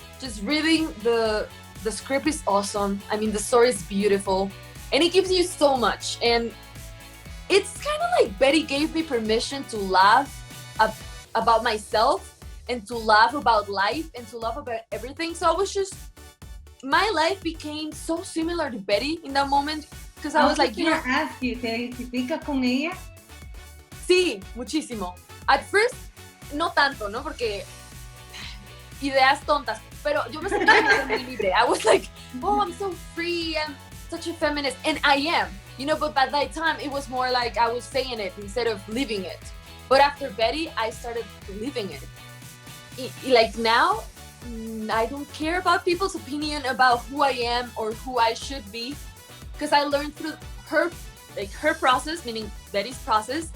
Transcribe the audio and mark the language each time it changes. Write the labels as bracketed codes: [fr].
[en] Just reading the script is awesome. I mean, the story is beautiful, and it gives you so much. And it's kind of like Betty gave me permission to laugh about myself, and to laugh about life, and to laugh about everything. So my life became so similar to Betty in that moment, because I was like, [es] ask you, ¿te identificas con ella? Sí, muchísimo. [en] At first, [es] no tanto, ¿no? Porque ideas tontas. Pero yo me sentía muy libre. [en] I was like, oh, I'm so free. I'm such a feminist. And I am, but by that time, it was more like I was saying it instead of living it. But after Betty, I started living it. Like now, I don't care about people's opinion about who I am or who I should be, because I learned through her process, meaning Betty's process.